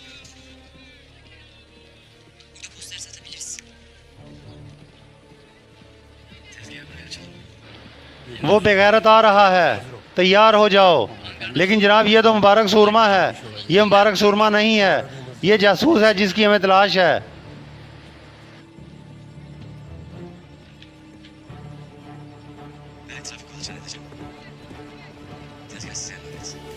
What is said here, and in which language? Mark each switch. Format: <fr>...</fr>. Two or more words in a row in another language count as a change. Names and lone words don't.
<tr>Burada poster satabiliriz. Tezgahı buraya açalım.</tr> <hi>वो बेगैरत आ रहा है, तैयार हो जाओ। लेकिन जनाब, ये तो मुबारक सूरमा है। ये मुबारक सूरमा नहीं है, ये जासूस है जिसकी हमें तलाश है।</hi> <tr>Ben etrafı kolaçan edeceğim. Tezgah size emanet.</tr>